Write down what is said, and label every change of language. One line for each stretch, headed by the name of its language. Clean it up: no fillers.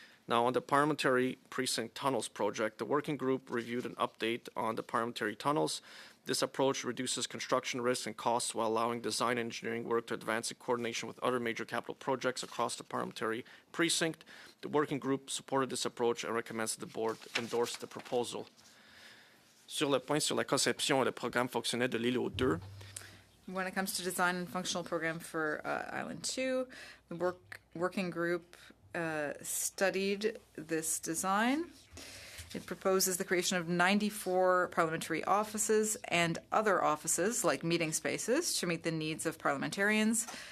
English: Now, on the Parliamentary Precinct Tunnels project, the working group reviewed an update on the parliamentary tunnels. This approach reduces construction risks and costs while allowing design and engineering work to advance in coordination with other major capital projects across the parliamentary precinct. The working group supported this approach and recommends that the board endorse the proposal.
French: Sur le point sur la conception et le programme fonctionnel de l'île aux deux,
English: When it comes to design and functional program for Island 2, the working group studied this design. It proposes the creation of 94 parliamentary offices and other offices like meeting spaces to meet the needs of parliamentarians.